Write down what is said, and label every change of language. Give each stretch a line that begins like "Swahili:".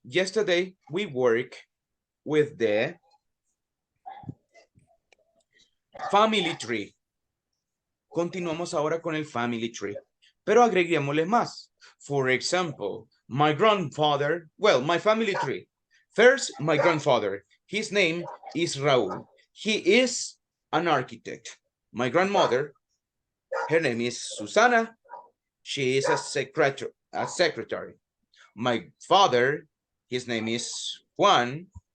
English: Yesterday we worked with the family tree.
Spanish: Continuamos ahora con el family tree, pero agreguémosle más.
English: For example, my grandfather, well, my family tree. First, my grandfather, his name is Raúl. He is an architect. My grandmother, her name is Susana. She is a secretary. My father, his name is Juan.